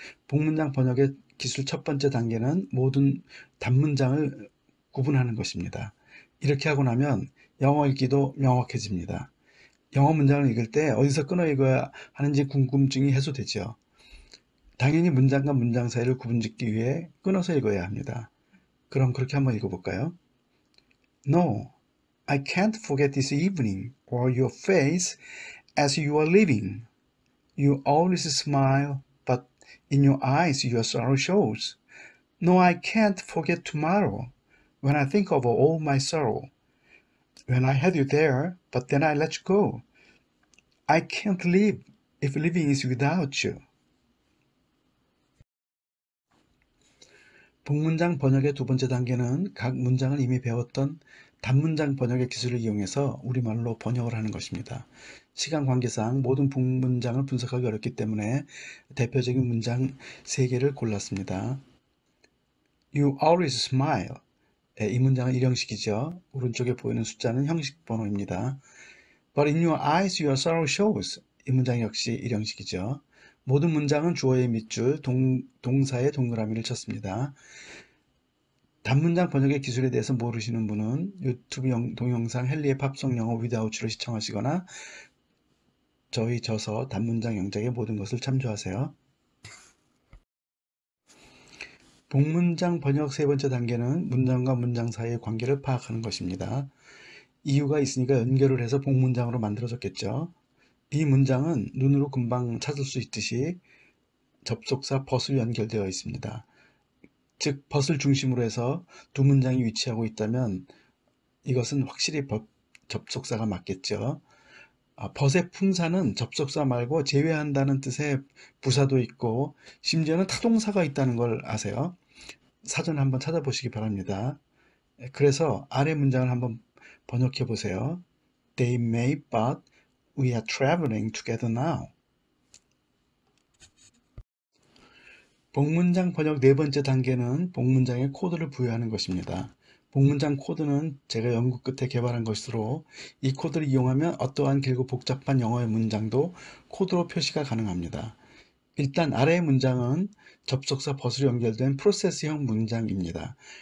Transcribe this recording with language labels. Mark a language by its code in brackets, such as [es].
[ko] 복문장 번역의 기술 첫 번째 단계는 모든 단문장을 구분하는 것입니다. 이렇게 하고 나면 영어 읽기도 명확해집니다. 영어 문장을 읽을 때 어디서 끊어 읽어야 하는지 궁금증이 해소되죠. 당연히 문장과 문장 사이를 구분짓기 위해 끊어서 읽어야 합니다. 그럼 그렇게 한번 읽어볼까요? [en] No, I can't forget this evening or your face as you are leaving. You always smile, but in your eyes your sorrow shows. No, I can't forget tomorrow when I think of all my sorrow. When I had you there, but then I let you go. I can't live if living is without you. [ko] 복문장 번역의 두 번째 단계는 각 문장을 이미 배웠던 단문장 번역의 기술을 이용해서 우리말로 번역을 하는 것입니다. 시간 관계상 모든 복문장을 분석하기 어렵기 때문에 대표적인 문장 3개를 골랐습니다. [en] You always smile. [ko] 이 문장은 일형식이죠. 오른쪽에 보이는 숫자는 형식 번호입니다. [en] But in your eyes your sorrow shows. [ko] 이 문장 역시 일형식이죠. 모든 문장은 주어의 밑줄, 동사의 동그라미를 쳤습니다. 단문장 번역의 기술에 대해서 모르시는 분은 유튜브 동영상 헨리의 팝송 영어 위다우츠를 시청하시거나 저희 저서 단문장 영작의 모든 것을 참조하세요. 복문장 번역 세 번째 단계는 문장과 문장 사이의 관계를 파악하는 것입니다. 이유가 있으니까 연결을 해서 복문장으로 만들어졌겠죠. 이 문장은 눈으로 금방 찾을 수 있듯이 접속사 but으로 연결되어 있습니다. 즉 but을 중심으로 해서 두 문장이 위치하고 있다면 이것은 확실히 접속사가 맞겠죠. but의 품사는 접속사 말고 제외한다는 뜻의 부사도 있고 심지어는 타동사가 있다는 걸 아세요? 사전 한번 찾아보시기 바랍니다. 그래서 아래 문장을 한번 번역해 보세요. [en] They may, but we are traveling together now. [ko] 복문장 번역 네 번째 단계는 복문장에 코드를 부여하는 것입니다. 복문장 코드는 제가 연구 끝에 개발한 것으로 이 코드를 이용하면 어떠한 길고 복잡한 영어의 문장도 코드로 표시가 가능합니다. 일단 아래의 문장은 접속사 but으로 연결된 프로세스형 문장입니다.